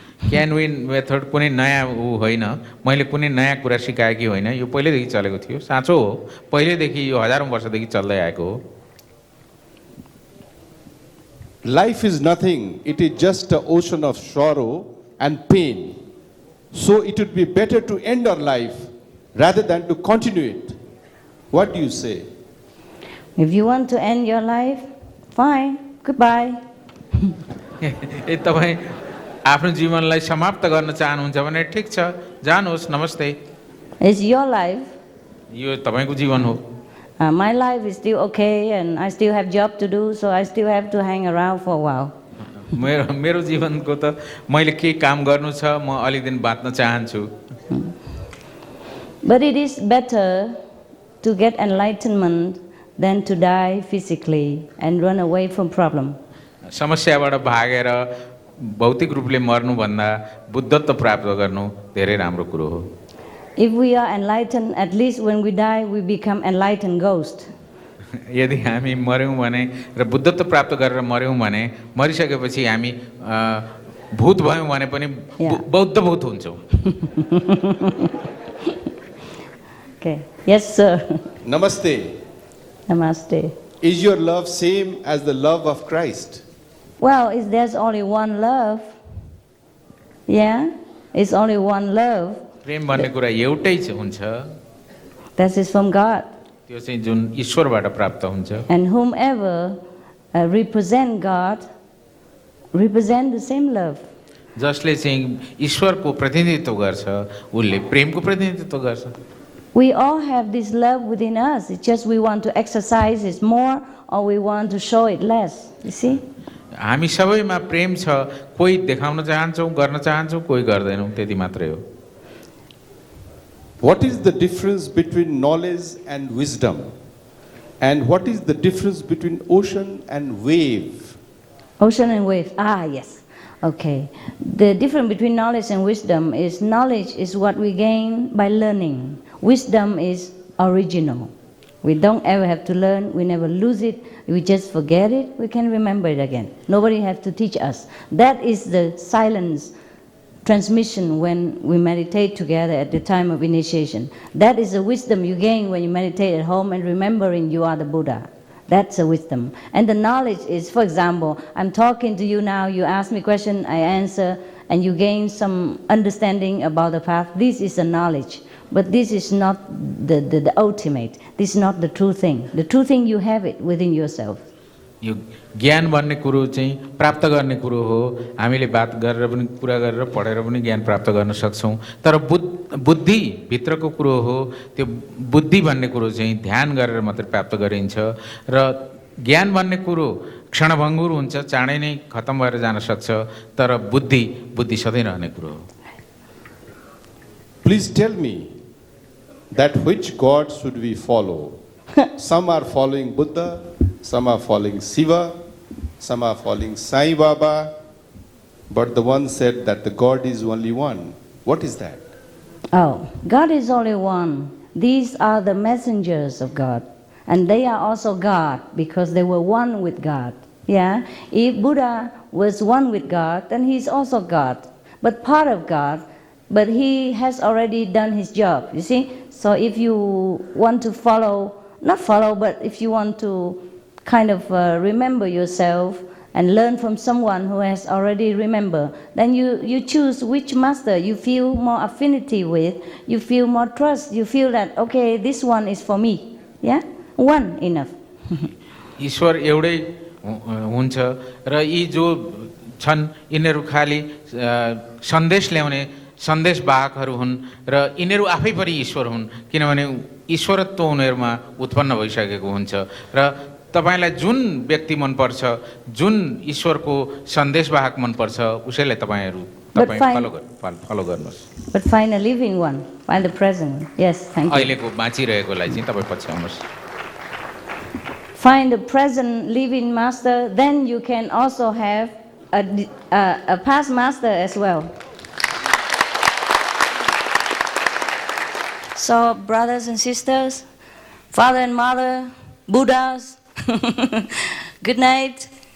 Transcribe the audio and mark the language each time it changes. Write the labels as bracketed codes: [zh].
[ne] Can win method कुनै नयाँ होइन, मैले कुनै नयाँ कुरा सिकाएकी होइन, यो पहिलेदेखि चलेको थियो, साँचो हो, पहिलेदेखि यो हजारौँ वर्षदेखि चल्दै आएको हो। [en] Life is nothing, it is just an ocean of sorrow and pain. So it would be better to end our life rather than to continue it. What do you say? If you want to end your life, fine, goodbye. [ne] तपाईँ आफ्नो जीवनलाई समाप्त गर्न चाहनुहुन्छ भने ठिक छ, जानुहोस्, नमस्ते। [en] It's your life. [ne] यो तपाईँको जीवन हो। [en] My life is still okay and I still have job to do, so I still have to hang around for a while. [ne] मेरो जीवनको त मैले के काम गर्नु छ, म अलि दिन बाँच्न चाहन्छु। [en] But it is better to get enlightenment than to die physically and run away from problem. [ne] समस्याबाट भागेर भौतिक रूपले मर्नुभन्दा बुद्धत्व प्राप्त गर्नु धेरै राम्रो कुरो हो। [en] If we are enlightened, at least when we die, we become enlightened ghost. [ne] यदि हामी मर्यौँ भने र बुद्धत्व प्राप्त गरेर मर्यौँ भने, मरिसकेपछि हामी भूत भयौँ भने पनि बौद्ध भूत हुन्छौँ। [en] Okay. Yes, sir. [ne] Namaste. Namaste. [en] Is your love same as the love of Christ? Well, there's only one love. Yeah, it's only one love. [ne] प्रेम भन्ने कुरा एउटै हुन्छ, [en] That is from God. [ne] त्यो चाहिँ जुन ईश्वरबाट प्राप्त हुन्छ। [en] And whomever represent God, represent the same love. [ne] जसले चाहिँ ईश्वरको प्रतिनिधित्व गर्छ, उसले प्रेमको प्रतिनिधित्व गर्छ। [en] We all have this love within us. It's just we want to exercise it more or we want to show it less. You see? [ne] हामी सबैमा प्रेम छ, कोही देखाउन चाहन्छौँ, गर्न चाहन्छौँ, कोही गर्दैनौँ, त्यति मात्रै हो। [en] What is the difference between knowledge and wisdom? And what is the difference between ocean and wave? Ocean and wave. Ah, yes. Okay. The difference between knowledge and wisdom is knowledge is what we gain by learning. Wisdom is original. We don't ever have to learn. We never lose it. We just forget it. We can remember it again. Nobody has to teach us. That is the silence transmission when we meditate together at the time of initiation. That is the wisdom you gain when you meditate at home and remembering you are the Buddha. That's a wisdom. And the knowledge is, for example, I'm talking to you now, you ask me a question, I answer, and you gain some understanding about the path. This is a knowledge. But this is not the ultimate. This is not the true thing. The true thing, you have it within yourself. [ne] यो ज्ञान भन्ने कुरो चाहिँ प्राप्त गर्ने कुरो हो। हामीले बात गरेर पनि कुरा गरेर पढेर पनि ज्ञान प्राप्त गर्न सक्छौँ। तर बुद्धि भित्रको कुरो हो। त्यो बुद्धि भन्ने कुरो चाहिँ ध्यान गरेर मात्रै प्राप्त गरिन्छ र ज्ञान भन्ने कुरो क्षणभङ्गुर हुन्छ, चाँडै नै खतम भएर जान सक्छ। तर बुद्धि सधैँ रहने कुरो हो। [en] Please tell me that which God should we follow? Some are following Buddha, some are following Shiva, some are following Sai Baba, but the one said that the God is only one. What is that? Oh, God is only one. These are the messengers of God. And they are also God because they were one with God. Yeah? If Buddha was one with God, then he's also God. But part of God, but he has already done his job, you see? So if you want to but if you want to kind of remember yourself and learn from someone who has already remembered, then you choose which master you feel more affinity with, you feel more trust, you feel that, okay, this one is for me. Yeah? One enough. [ne] ईश्वर एउटै हुन्छ र यी जो छन् यिनीहरू खाली सन्देश ल्याउने सन्देशवाहकहरू हुन् र यिनीहरू आफै पनि ईश्वर हुन्, किनभने ईश्वरत्व उनीहरूमा उत्पन्न भइसकेको हुन्छ। र तपाईलाई जुन व्यक्ति मनपर्छ, जुन ईश्वरको सन्देशवाहक मनपर्छ, उसैलाई तपाईँ फलो गर्नुहोस्। [en] But find a living one, find the present. Yes, thank you. [ne] अहिलेको बाँचिरहेकोलाई चाहिँ तपाईँ पछ्याउनुहोस्। [en] Find the present living master, then you can also have a past master as well. So, brothers and sisters, father and mother, Buddhas, good night.